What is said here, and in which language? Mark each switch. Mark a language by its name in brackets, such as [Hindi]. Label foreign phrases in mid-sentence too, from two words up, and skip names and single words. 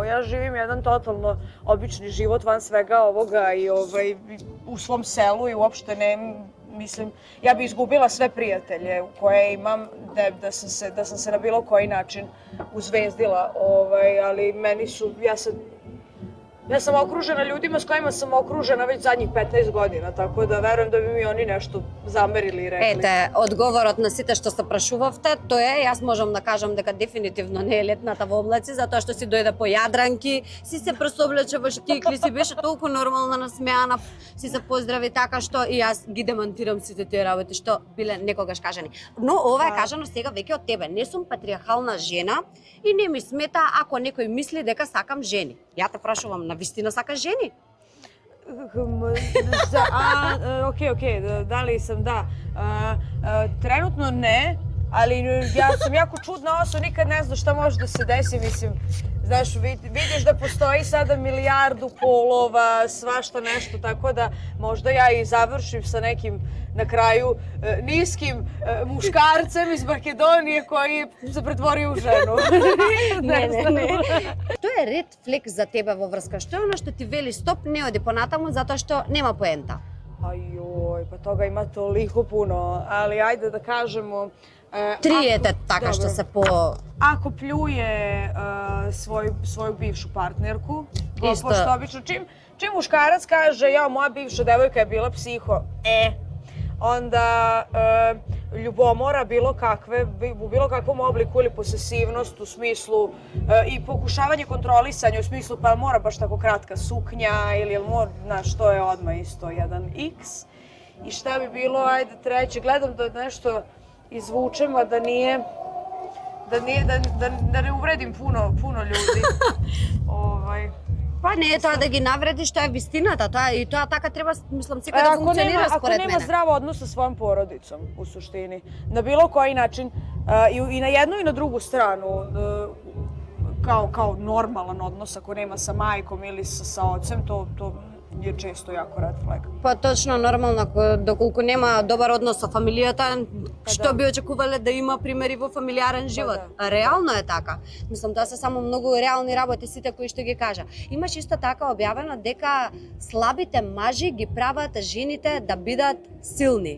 [Serbian] Ja živim jedan totalno obični život van svega ovoga i u svom selu i uopšte ne, mislim, ja bi izgubila sve prijatelje koje imam da sam se na bilo koji način uzvezdila, ali meni su, ja sam okružena ljudima s kojima sam okružena već zadnjih 15 godina, tako da verujem da bi mi oni nešto zamerili i rekli. [Macedonian] Ете, одговорот на сите што се прашувавте, тоа е, јас можам да кажам дека дефинитивно не е летната во облаци, затоа што си дојде по јадранки, си се пресоблече во штикли, си беше толку нормална насмеана, си се поздрави така што и јас ги демантирам сите тие работи што биле некогаш кажани. Но ова е кажано сега веќе од тебе. Не сум патриархална жена и не ми смета ако некој мисли дека сакам жени. Ја те прашувам, на вистина сакаш жени? [Serbian] Okej, da li sam, da. Trenutno ne, ali ja sam jako čudna osoba, nikad ne znaš šta može da se desi, mislim, znaš, vidiš da postoji sada milijardu polova, svašta nešto, tako da možda ja i završim sa nekim na kraju niskim muškarcem iz Makedonije koji se pretvorio u ženu. [Macedonian] Не. Што е [English] red flag [Macedonian] за тебе во врска? Што е оно што ти вели стоп, не оди понатаму затоа што нема поента? [Serbian] Ajoj, pa toga ima toliko puno, ali ajde da kažemo... [Macedonian] Триете така што се по... [Serbian] Ako pljuje svoju bivšu partnerku, pošto obično čim muškarac kaže ja, moja bivša devojka je bila psiho, onda ljubomora u bilo kakvom obliku ili posesivnost u smislu i pokušavanje kontrolisanja u smislu pa mora baš tako kratka suknja ili mora, znaš, to je odmah isto jedan X. I šta bi bilo, ajde treće, gledam da nešto izvučem, a da ne uvredim puno ljudi. [Macedonian] Па не е тоа да ги навредиш, тоа е вистината, и тоа така треба, мислам, секој да функционира според мене. [Serbian] Ako nema zdrav odnos sa svojom porodicom, u suštini, na bilo koji način, i na jednu i na drugu stranu, kao normalan odnos, ako nema sa majkom ili sa ocem, to je često jako [English] red flag. [Macedonian] Па точно нормално, доколку нема добар однос со фамилијата, што би очекувале да има примери во фамилијарен живот? Реално е така. Мислам, тоа се само многу реални работи сите кои што ги кажа. Имаш исто така објавено дека слабите мажи ги прават жените да бидат силни.